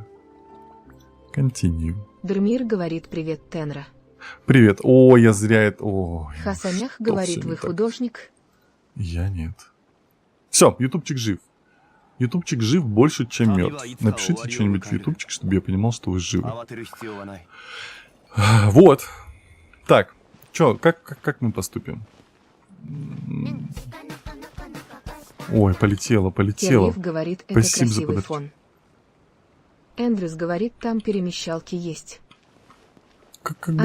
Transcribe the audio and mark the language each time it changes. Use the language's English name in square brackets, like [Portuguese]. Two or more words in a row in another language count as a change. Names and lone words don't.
[Russian] Continue. Дермир говорит привет, Тенра. Привет. О, я зря это... О, Хасанях что говорит, всё не вы так? художник. Я нет. Все, ютубчик жив. Ютубчик жив больше, чем мертв. Напишите что-нибудь в ютубчик, чтобы я понимал, что вы живы. [Japanese] 慌てる必要はない [Russian] Вот. Так, чё, как мы поступим? Ой, полетело. Кирлиф говорит, это Спасибо за красивый подарки. фон. Эндрюс говорит, там перемещалки есть. Как бы